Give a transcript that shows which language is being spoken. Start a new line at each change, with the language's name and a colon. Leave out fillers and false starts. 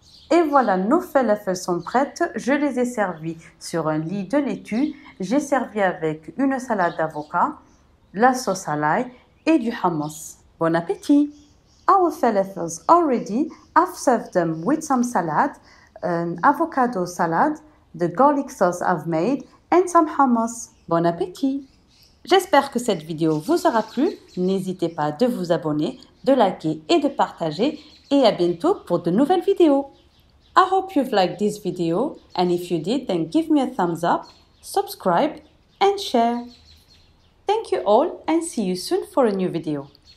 French: Et voilà, nos falafels sont prêtes. Je les ai servis sur un lit de laitue. J'ai servi avec une salade d'avocat, la sauce à l'ail et du hummus. Bon appétit!
English: Our falafels are ready. I've served them with some salad, an avocado salad, the garlic sauce I've made, and some hummus.
French: Bon appétit! J'espère que cette vidéo vous aura plu. N'hésitez pas de vous abonner, de liker et de partager. Et à bientôt pour de nouvelles vidéos.
English: I hope you've liked this video, and if you did, then give me a thumbs up, subscribe, and share. Thank you all, and see you soon for a new video.